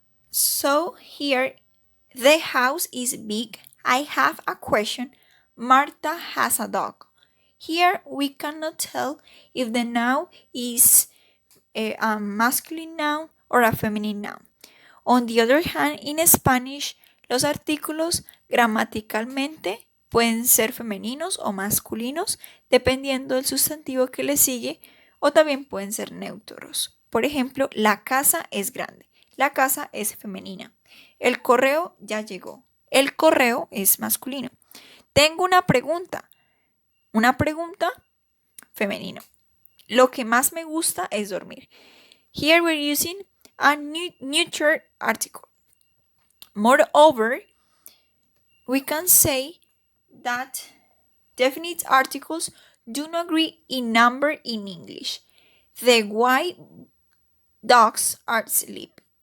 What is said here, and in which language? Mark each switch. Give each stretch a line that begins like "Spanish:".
English: So, here, the house is big. I have a question. Marta has a dog. Here, we cannot tell if the noun is a masculine noun or a feminine noun. On the other hand, in Spanish,
Spanish: los artículos gramaticalmente pueden ser femeninos o masculinos dependiendo del sustantivo que le sigue o también pueden ser neutros. Por ejemplo, la casa es grande. La casa es femenina. El correo ya llegó. El correo es masculino. Tengo una pregunta. Una pregunta femenino. Lo que más me gusta es dormir.
English: Here we're using a neuter article. Moreover, we can say that definite articles do not agree in number in English. The white dogs are asleep.